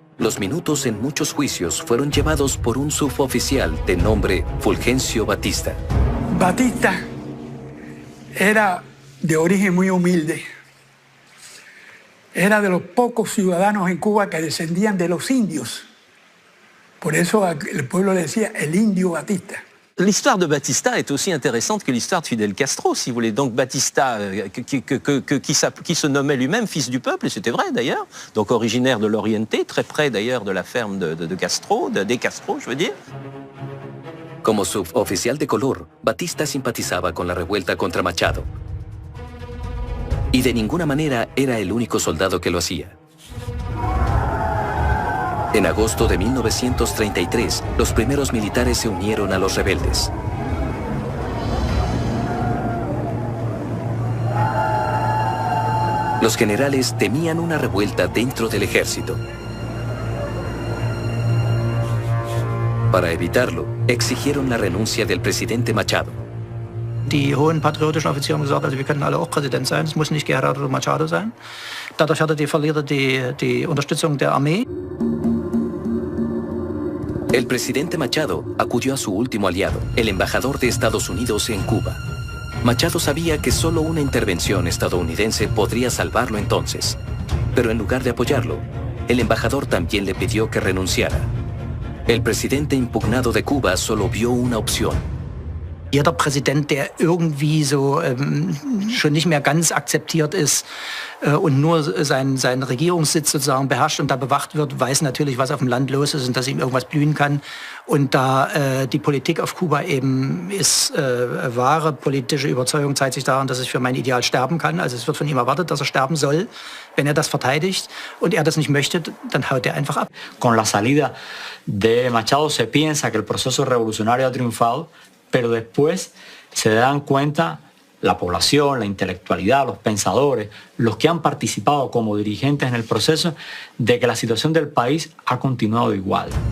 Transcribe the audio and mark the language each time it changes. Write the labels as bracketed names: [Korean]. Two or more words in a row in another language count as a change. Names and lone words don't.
[Spanish] Los minutos en muchos juicios fueron llevados por un suboficial de nombre Fulgencio Batista. Batista era de origen muy humilde. Era de los pocos ciudadanos en Cuba que descendían de los indios. Por eso el pueblo le decía el indio Batista. [French] L'histoire de Batista est aussi intéressante que l'histoire de Fidel Castro, si vous voulez. Donc Batista, qui se nommait lui-même fils du peuple, et c'était vrai d'ailleurs, donc originaire de l'Oriente, très près d'ailleurs de la ferme de Castro, des Castro, je veux dire. [Spanish] Como suboficial de color, Batista simpatizaba con la revuelta contra Machado. Y de ninguna manera era el único soldado que lo hacía. En agosto de 1933, los primeros militares se unieron a los rebeldes. Los generales temían una revuelta dentro del ejército. Para evitarlo, exigieron la renuncia del presidente Machado. [German] Die hohen patriotischen Offiziere haben gesagt, also wir können alle auch Präsident sein, es muss nicht Gerardo Machado sein. Dadurch verliert die Unterstützung der Armee. [Spanish] El presidente Machado acudió a su último aliado, el embajador de Estados Unidos en Cuba. Machado sabía que solo una intervención estadounidense podría salvarlo entonces. Pero en lugar de apoyarlo, el embajador también le pidió que renunciara. El presidente impugnado de Cuba solo vio una opción. [German] Jeder Präsident, der irgendwie so schon nicht mehr ganz akzeptiert ist und nur seinen Regierungssitz sozusagen beherrscht und da bewacht wird, weiß natürlich, was auf dem Land los ist und dass ihm irgendwas blühen kann. Und da die Politik auf Kuba eben ist, wahre politische Überzeugung zeigt sich daran, dass es für mein Ideal sterben kann. Also es wird von ihm erwartet, dass er sterben soll. Wenn er das verteidigt und er das nicht möchte, dann haut er einfach ab. [Spanish] Con la salida de Machado se piensa que el proceso revolucionario ha triunfado, pero después se dan cuenta la población, la intelectualidad, los pensadores, los que han participado como dirigentes en el proceso, de que la situación del país ha continuado igual.